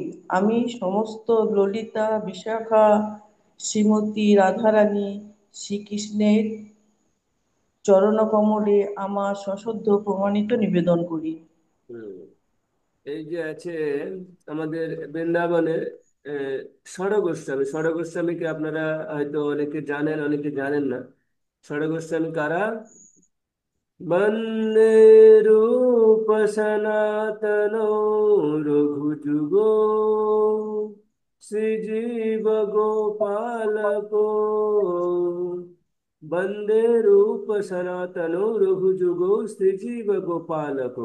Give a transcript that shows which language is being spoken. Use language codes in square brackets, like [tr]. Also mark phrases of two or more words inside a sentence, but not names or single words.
[bn] আমি সমস্ত ললিতা, বিশাখা, শ্রীমতী রাধারানী, শ্রীকৃষ্ণের চরণকমলে আমার সশ্রদ্ধ প্রণামিত নিবেদন করি। হুম। এই যে আছে আমাদের বৃন্দাবনের আহ, ষড় গোস্বামী। ষড় গোস্বামীকে আপনারা হয়তো অনেকে জানেন, অনেকে জানেন না। ষড় গোস্বামী কারা? [sa] वन्दे रूपसनातनौ रघुजुगो श्रीजीवगोपालको। वन्दे रूपसनातनौ रघुजुगो श्रीजीवगोपालको।